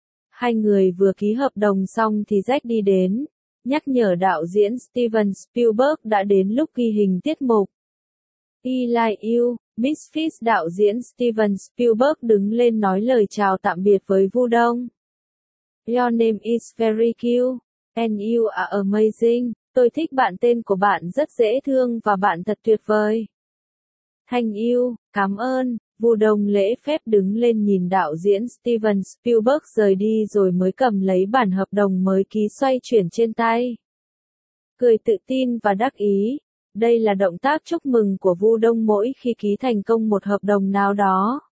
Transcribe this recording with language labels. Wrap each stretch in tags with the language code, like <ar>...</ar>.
<vi>Hai người vừa ký hợp đồng xong thì Jack đi đến. Nhắc nhở đạo diễn Steven Spielberg đã đến lúc ghi hình tiết mục. Eli Yu, Miss Fish đạo diễn Steven Spielberg đứng lên nói lời chào tạm biệt với Vu Đông.</vi> <en>Your name is very cute, and you are amazing.</en> <vi>Tôi thích bạn tên của bạn rất dễ thương và bạn thật tuyệt vời.</vi> <en>Thank you,</en> <vi>cảm ơn, Vu Đông lễ phép đứng lên nhìn đạo diễn Steven Spielberg rời đi rồi mới cầm lấy bản hợp đồng mới ký xoay chuyển trên tay. Cười tự tin và đắc ý. Đây là động tác chúc mừng của Vu Đông mỗi khi ký thành công một hợp đồng nào đó.</vi>